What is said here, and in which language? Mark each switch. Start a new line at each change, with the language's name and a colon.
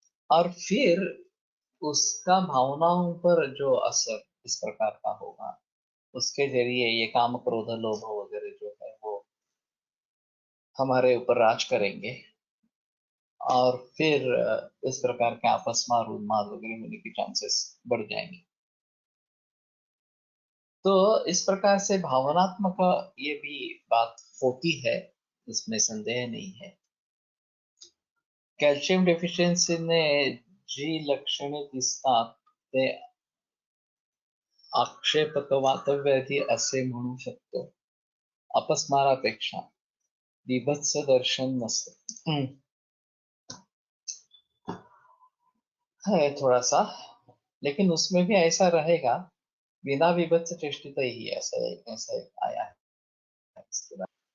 Hindi: और फिर उसका भावनाओं पर जो असर इस प्रकार का होगा, उसके जरिए ये काम क्रोध लोभ वगैरह जो है वो हमारे ऊपर राज करेंगे, और फिर इस प्रकार के आपस में उन्माद वगैरह होने के चांसेस बढ़ जाएंगे। तो इस प्रकार से भावनात्मक ये भी बात होती है, इसमें संदेह नहीं है।
Marathi: कॅल्शियम डेफिशियन्सीने जी लक्षणे दिसतात ते आक्षेपक असे म्हणू शकतो। अपस्मारापेक्षा बीभत्स दर्शन नसतं।
Hindi: है थोड़ा सा, लेकिन उसमें भी ऐसा रहेगा, बिना विभत्स चेष्टित ही ऐसा ऐसा आया है इसके बाद।